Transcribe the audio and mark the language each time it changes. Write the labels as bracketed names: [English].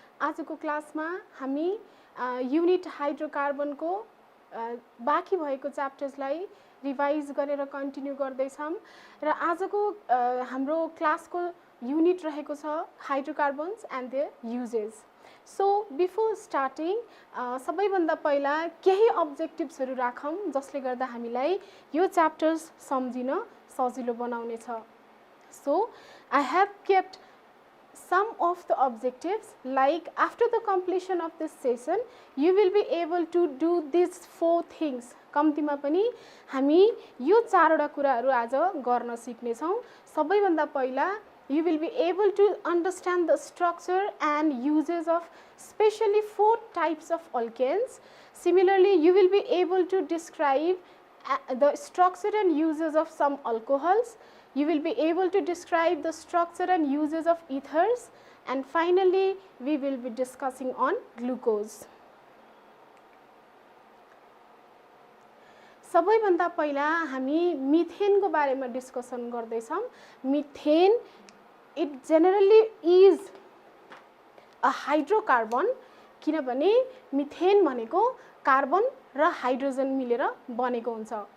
[Nepali] आजको क्लासमा हामी युनिट हाइड्रोकार्बनको बाँकी भएको च्याप्टर्सलाई रिभाइज गरेर कन्टिन्यू गर्दैछौँ र आजको हाम्रो क्लासको युनिट रहेको छ hydrocarbons and there uses. So before starting सबैभन्दा पहिला केही अब्जेक्टिभ्सहरू राखौँ जसले गर्दा हामीलाई यो च्याप्टर्स सम्झिन सजिलो बनाउनेछ. [English] So, I have kept some of the objectives, like after the completion of this session, you will be able to do these 4 things. [Nepali] कम्तीमा पनि हामी यो 4 वटा कुराहरू आज गर्न सिक्नेछौँ. सबैभन्दा पहिला [English] you will be able to understand the structure and uses of specially 4 types of alkanes. Similarly, you will be able to describe the structure and uses of some alcohols. You will be able to describe the structure and uses of ethers, and finally we will be discussing on glucose. [Nepali] सबैभन्दा पहिला हामी मिथेनको बारेमा discussion गर्दैछौँ. Methane [English] it generally is a hydrocarbon [Nepali] किनभने methane भनेको carbon र hydrogen मिलेर बनेको हुन्छ.